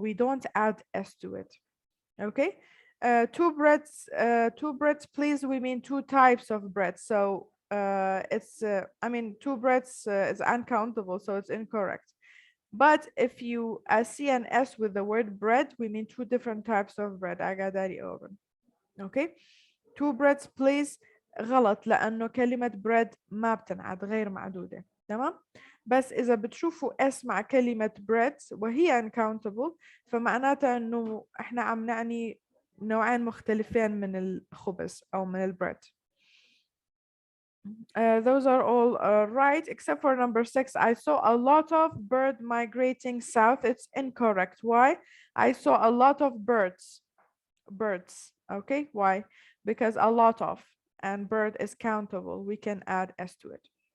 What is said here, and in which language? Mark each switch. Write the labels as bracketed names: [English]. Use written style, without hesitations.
[English] We don't add s to it. Okay. 2 breads, please. We mean 2 types of bread. So it's 2 breads is uncountable, so it's incorrect. But if you see an s with the word bread, we mean 2 different types of bread. أقدر oven. Okay. 2 breads please [Arabic] غلط لأنه كلمة bread ما بتنعد، غير معدودة. تمام. بس إذا بتشوفوا اس مع كلمة bread وهي uncountable فمعناتها إنه إحنا عم نعني نوعين مختلفين من الخبز أو من البريد. [English] Those are all right, except for number 6. I saw a lot of bird migrating south. It's incorrect. Why? I saw a lot of birds. Okay. Why? Because a lot of and bird is countable. We can add s to it.